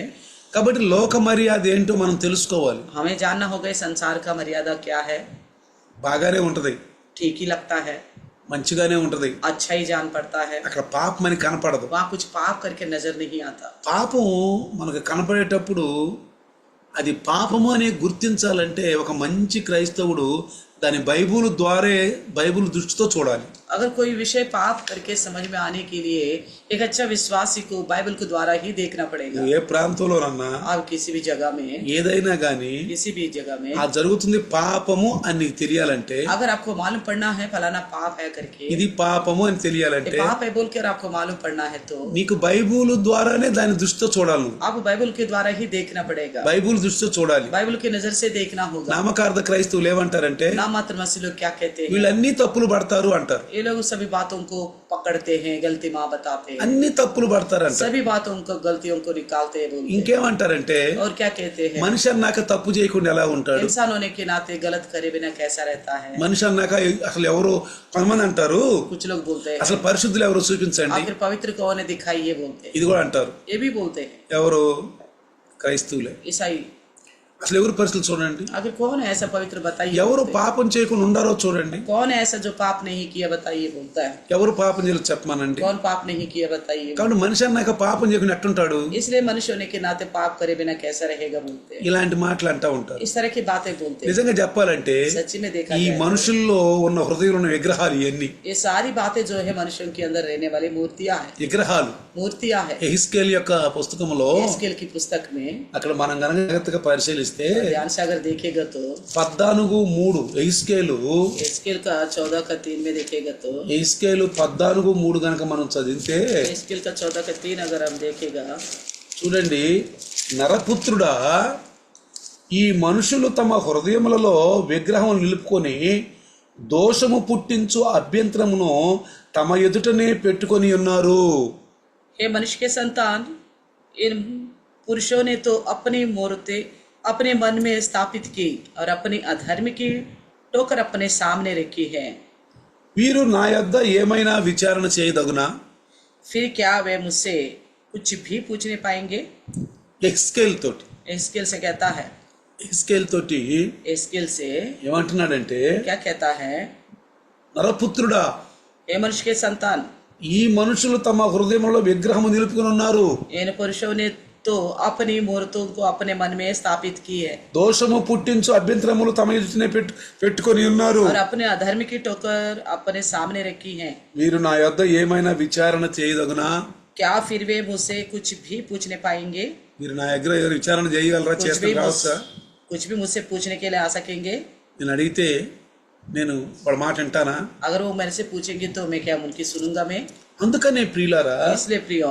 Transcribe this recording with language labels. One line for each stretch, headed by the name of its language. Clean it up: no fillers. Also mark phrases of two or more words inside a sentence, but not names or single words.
Telugu: కాబట్టి లోక మర్యాద ఏంటో మనం తెలుసుకోవాలి.
Hindi: हमें जानना होगा इस संसार का मर्यादा क्या है.
Telugu: బాగానే ఉంటది,
Hindi: ठीक ही लगता है,
Telugu: మంచిగానే ఉంటది,
Hindi: अच्छा ही जान पड़ता है,
Telugu: అక్కడ పాపం అని కనపడదు.
Hindi: वहाँ कुछ पाप करके नजर नहीं आता.
Telugu: పాపం మనకు కనపడేటప్పుడు అది పాపము అని గుర్తించాలంటే ఒక మంచి క్రైస్తవుడు దాని బైబుల్ దృష్టితో చూడాలి.
Hindi: अगर कोई विषय पाप करके समझ में आने के लिए एक अच्छा विश्वासी को बाइबल के द्वारा ही देखना पड़ेगा.
Telugu: ఏ ప్రాంతంలోనన్నా
Hindi: आप किसी भी जगह में,
Telugu: ఏదైనా గానీ
Hindi: किसी भी जगह में
Telugu: ఆ జరుగుతుంది పాపము అని నీకు తెలియాలంటే,
Hindi: अगर आपको मालूम पड़ना है फलाना पाप है करके,
Telugu: ఇది పాపము అని
Hindi: ये
Telugu: తెలియాలంటే
Hindi: पाप है बोल कर आपको मालूम पड़ना है तो
Telugu: నీకు బైబుల్ ద్వారానే దాని దృష్టితో చూడాలి. నువ్వు
Hindi: आपको बाइबल के द्वारा ही देखना पड़ेगा,
Telugu: బైబుల్ దృష్టితో చూడాలి.
Hindi: बाइबल की नजर से देखना होगा.
Telugu: నామకార్థ క్రైస్తవులు ఏమంటారంటే
Hindi: नाम मात्र मसीह लोग क्या कहते हैं,
Telugu: వీళ్ళన్నీ తప్పులు పడతారు అంటారు.
Hindi: ये लोग सभी बातों को पकड़ते हैं, गलती माँ बताते हैं,
Telugu: అన్ని తప్పులు పడతారంట.
Hindi: सभी बातों को गलतियों को निकालते हैं बोलते हैं.
Telugu: ఇంకేమంటారంటే
Hindi: और क्या कहते हैं,
Telugu: మనిషి అన్నాక తప్పు చేయకుండా ఎలా ఉంటాడు,
Hindi: इंसान होने के नाते गलत करे बिना कैसा रहता है.
Telugu: మనిషి అన్నాక అసలు ఎవరు కొంతమంది అంటారు
Hindi: कुछ लोग बोलते हैं
Telugu: అసలు పరిశుద్ధులు ఎవరు చూపించండి,
Hindi: आखिर पवित्र कौन है दिखाई, ये बोलते हैं.
Telugu: ఇది కూడా అంటారు.
Hindi: ये भी बोलते हैं
Telugu: ఎవరు? క్రైస్తవులే.
Hindi: ईसाई.
Telugu: అసలు ఎవరు పరిస్థితులు చూడండి,
Hindi: आखिर कौन है ऐसा पवित्र बताइए,
Telugu: ఎవరు
Hindi: बोलते हैं.
Telugu: పాపం చేయకుండా ఉండారో చూడండి,
Hindi: कौन है ऐसा जो पाप नहीं किया बताइए, बोलता है.
Telugu: ఎవరు పాపం చేయాలో చెప్పమానండి.
Hindi: कौन पाप नहीं किया बताइए.
Telugu: కాబట్టి మనిషి అన్నాక పాపం చేయకుండా ఎట్టుంటాడు,
Hindi: इसलिए मनुष्य होने के नाते पाप करे बिना कैसा रहेगा बोलते हैं.
Telugu: ఇలాంటి మాటలు అంటూ ఉంటారు.
Hindi: इस तरह की बातें बोलते हैं.
Telugu: నిజంగా చెప్పాలంటే
Hindi: सच्ची में देखा
Telugu: ఈ
Hindi: जाए
Telugu: మనుషుల్లో ఉన్న హృదయంలో ఉన్న విగ్రహాలు ఇవన్నీ
Hindi: ये सारी बातें जो है मनुष्यों के अंदर रहने वाली मूर्तियां हैं.
Telugu: విగ్రహాలు.
Hindi: मूर्तियां हैं.
Telugu: ఎహిస్కేల్ యొక్క పుస్తకంలో
Hindi: एस्केल की पुस्तक में
Telugu: అక్కడ మనం గనక జాగ్రత్తగా పరిశీలిస్తే
Hindi: ध्यान से अगर देखेगा तो
Telugu: 14:3 ఎహిస్కేలు
Hindi: एस्केल का 14 का 3 में देखेगा तो
Telugu: 14:3 గనక మనం చదివితే
Hindi: एस्केल का 14 का 3 अगर हम देखेगा,
Telugu: చూడండి, నరపుత్రుడా, ఈ మనుషులు తమ హృదయములలో విగ్రహం నిలుపుకొని దోషము పుట్టించు అభ్యంతరమును తమ ఎదుటనే పెట్టుకొని ఉన్నారు.
Hindi: हे मनुष्य के संतान, इन पुरुषों ने तो अपनी मूर्ति अपने मन में स्थापित की और अपनी अधर्म की टोकर अपने सामने रखी है.
Telugu: వీరు నా యొద్ద ఏమైనా విచారణ చేయదగునా?
Hindi: फिर क्या वे मुझसे कुछ भी पूछने पाएंगे.
Telugu: ఎహిస్కేల్ తోటి
Hindi: एस्केल से कहता है,
Telugu: ఎహిస్కేల్ తోటి
Hindi: एस्केल से
Telugu: ఏమంటున్నాడంటే,
Hindi: क्या कहता है,
Telugu: నరపుత్రుడా,
Hindi: हे मनुष्य के संतान,
Telugu: ఈ మనుషులు తమ హృదయంలో విగ్రహము నిలుపుకొని ఉన్నారు.
Hindi: इन पुरुषों ने तो अपनी मूर्तों को अपने मन में स्थापित की है
Telugu: దోషము పుట్టించు అభ్యంతరములు తమ ఎదుటనే పెట్టుకొని ఉన్నారు.
Hindi: और अपने अधर्म की टोकर अपने सामने रखी है.
Telugu: మీరు నా యొద్ద ఏమైనా విచారణ చేయదగునా?
Hindi: क्या फिर वे मुझसे कुछ भी पूछने पाएंगे.
Telugu: మీరు నా దగ్గర ఏదైనా విచారణ చేయగలరా? చేస్తే రావచ్చా?
Hindi: कुछ भी मुझसे पूछने के लिए आ सकेंगे.
Telugu: నేను అడిగితే నేను వాళ్ళ మాట వింటానా?
Hindi: अगर वो मेरे से पूछेंगे तो मैं क्या उनकी सुनूंगा मैं.
Telugu: అందుకనే ప్రియులారా,
Hindi: इसलिए प्रियो